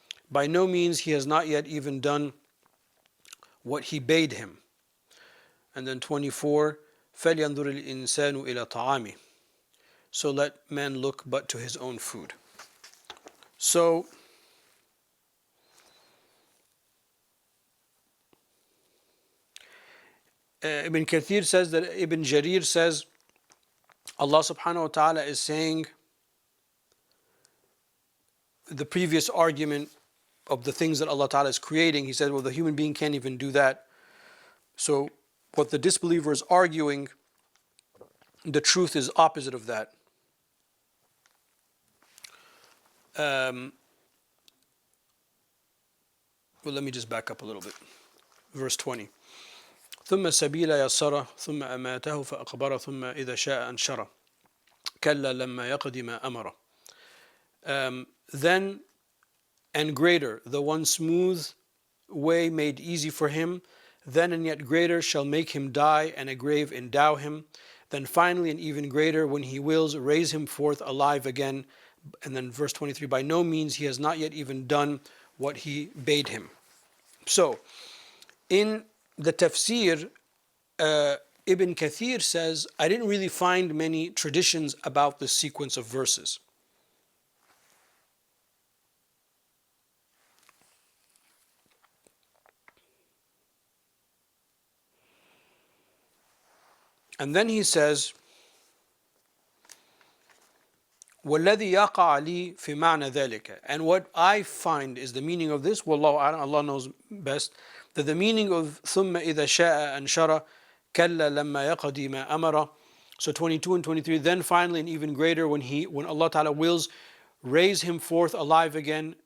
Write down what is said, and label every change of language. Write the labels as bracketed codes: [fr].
[en] By no means he has not yet even done what he bade him. And then 24, [ar] فَلْيَنْظُرِ الْإِنسَانُ إِلَى طَعَامِهِ. [en] So let man look but to his own food. So, Ibn Kathir says that Ibn Jarir says, Allah subhanahu wa ta'ala is saying the previous argument of the things that Allah ta'ala is creating. He said, well, the human being can't even do that. So what the disbeliever is arguing, the truth is opposite of that. Well, let me just back up a little bit. Verse 20. [ar] ثم السبيل يسره ثم أماته فأقبره ثم إذا شاء أنشره كلا لما يقض ما أمره. [en] Then and greater, the one smooth way made easy for him, then and yet greater shall make him die, and a grave endow him. Then finally and even greater, when he wills, raise him forth alive again. And then verse 23, by no means he has not yet even done what he bade him. So, in the tafsir, Ibn Kathir says, I didn't really find many traditions about this sequence of verses. And then he says, [ar] وَالَّذِي يَقَعَ لِي فِي مَعْنَى ذَلِكَ. [en] And what I find is the meaning of this, Wallahu a'lam, Allah knows best, that the meaning of [ar] ثُمَّ إِذَا شَاءَ أَنْشَرَ كَلَّا لَمَّا يَقَضِي مَا أَمَرَ. [en] So 22 and 23, then finally and even greater when Allah Ta'ala wills, raise him forth alive again.